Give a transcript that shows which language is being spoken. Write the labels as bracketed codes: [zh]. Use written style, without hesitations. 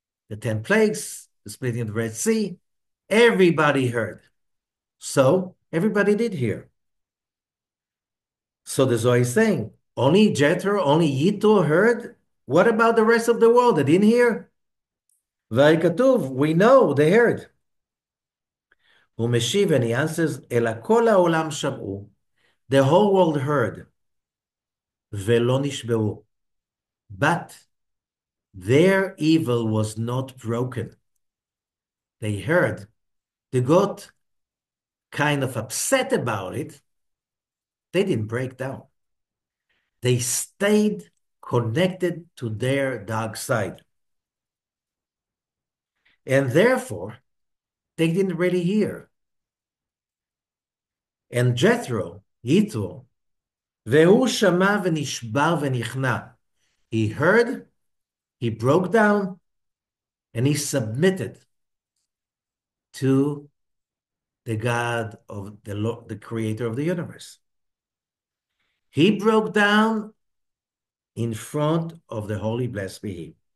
[en] The 10 plagues, the splitting of the Red Sea, everybody heard. So everybody did hear. So the Zohar is saying, only Jethro, only Yitro heard? What about the rest of the world? They didn't hear? [he] והכתוב, [en] we know, they heard. [he] הוא משיב [en] and he answers, [he] אלא כל העולם שמעו, [en] the whole world heard, [he] ולא נשבעו. [en] But their evil was not broken. They heard. They got kind of upset about it. They didn't break down. They stayed connected to their dark side. And therefore, they didn't really hear. [he] And Jethro, Yitro, והוא שמע ונשבר ונכנע. [en] He heard, he broke down, and he submitted to the God of the creator of the universe. He broke down in front of the holy blessed be he.